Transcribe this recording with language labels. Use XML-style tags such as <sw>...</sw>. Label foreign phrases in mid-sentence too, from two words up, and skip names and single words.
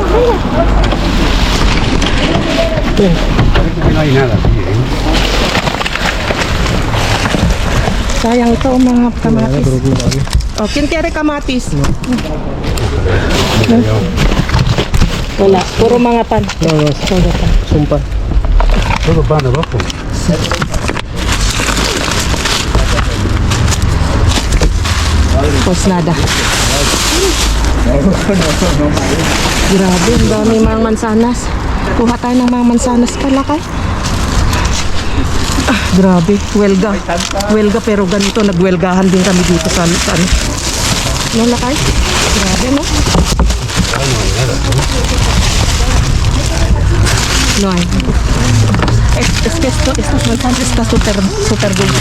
<es>Parece que no hay nada aquí, ¿eh?</es> <tl>Sayang ito, mga kamatis. O, kintere kamatis. Wala, puro mga pan. Sumpa.</tl> <es>Todo pan abajo. Pues nada.</es> <tl>Grabe, ang dami mga mansanas. Kuha tayo ng mga mansanas pala kay. Ah, grabe, welga. Welga pero ganito, nagwelgahan din kami dito sa ano. No, lakay? Grabe,</tl> <es>no? No hay. Es que estos manzanas está súper dulce.</es>